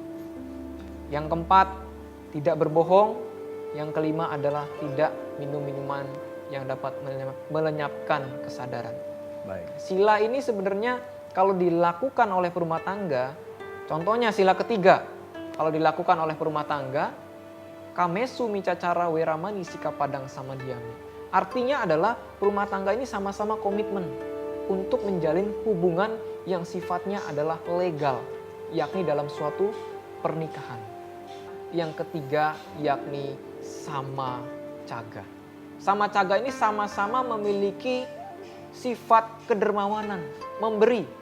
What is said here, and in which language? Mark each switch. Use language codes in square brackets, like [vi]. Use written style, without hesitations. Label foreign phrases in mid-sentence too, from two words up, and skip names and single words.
[id] Yang keempat, tidak berbohong. Yang kelima adalah tidak minum minuman yang dapat melenyapkan kesadaran. Baik. Sila ini sebenarnya kalau dilakukan oleh perumah tangga, contohnya sila ketiga, kalau dilakukan oleh perumah tangga, [pi] kamesu micacara weramani sikapadang samadhyami. [id] Artinya adalah perumah tangga ini sama-sama komitmen untuk menjalin hubungan yang sifatnya adalah legal, yakni dalam suatu pernikahan. Yang ketiga yakni [pi] sama caga. Sama caga [id] ini sama-sama memiliki sifat kedermawanan, memberi.